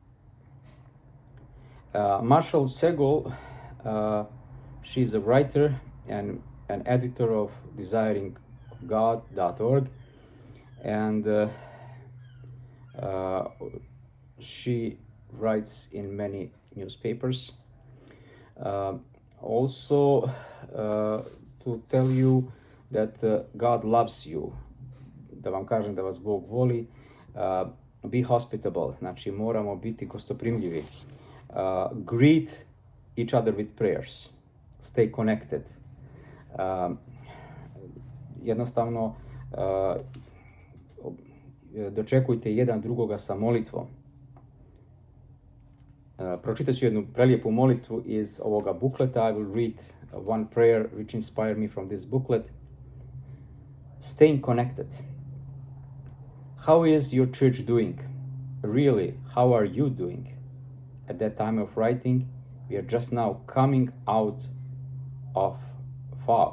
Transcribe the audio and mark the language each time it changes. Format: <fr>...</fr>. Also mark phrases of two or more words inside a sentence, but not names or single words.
<en>Marshall Segal, she's a writer and an editor of desiringgod.org, and she writes in many newspapers. Also, to tell you that God loves you,</en> <hr>da vam kažem da vas Bog voli,</hr> <en>be hospitable,</en> <hr>znači moramo biti gostoprimljivi.</hr> <en>Greet each other with prayers, stay connected.</en> <hr>Jednostavno, dočekujte jedan drugoga sa molitvom. Pročitat ću jednu prelijepu molitvu iz ovoga bukleta.</hr> <en>I will read one prayer which inspired me from this booklet. Staying connected. How is your church doing? Really, how are you doing? At that time of writing, we are just now coming out of fog.</en>